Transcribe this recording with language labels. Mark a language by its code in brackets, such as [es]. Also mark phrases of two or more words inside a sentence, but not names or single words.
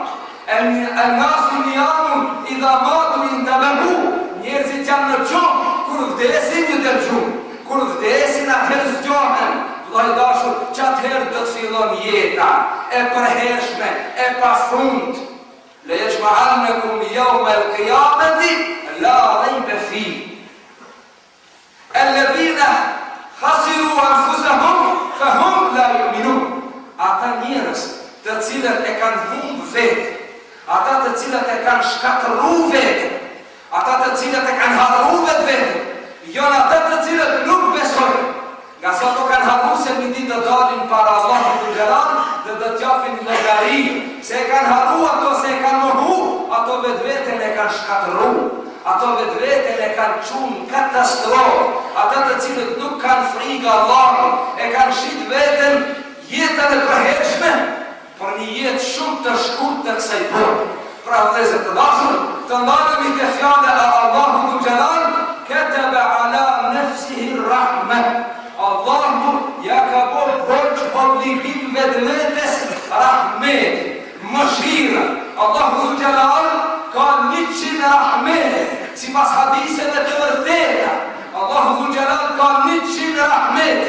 [ar] الناس نيام إذا ماتوا انتبهوا. [sq] Njerëzit janë në gjumë, kur vdesin ju dërgjumë, kur vdesin atëherë zgjohen. Vllai dashur, qatëherë do të fillon jeta e përhershme, e pafund. [ar] ليجمعنكم يوم القيامة لا ريب فيه. الذين خسروا أنفسهم فهم لا يؤمنون. [sq] Ata njerëz të cilët e kanë humbë vetë, ata të cilët e kanë shkatërru vetë, ata të cilët e kanë harru vetë, janë ata të cilët nuk besojnë. Nga sa do kanë harru se një ditë do dalin para Allahu Gjelal dhe do t'japin llogari. Se e kanë harru ato, se e kanë mohu, ato vetveten e kanë shkatërru. Ato vetveten e kanë qunë katastrofë. Ata të cilët nuk kanë frikë Allahut, e kanë shit veten jetën e përhershme, për një jetë shumë të shkurt të kësaj bote. Pra vëllezër të dashur, të ndalemi te fjala e Allahu Gjelal, [ar] كتب على نفسه الرحمة. [sq] Allahu ja ka bërë obligim vetvetes rahmeti, mëshira. Allahu Gjelal ka 100 rahmete, sipas hadiseve të vërteta. Allahu Gjelal ka 100 rahmete.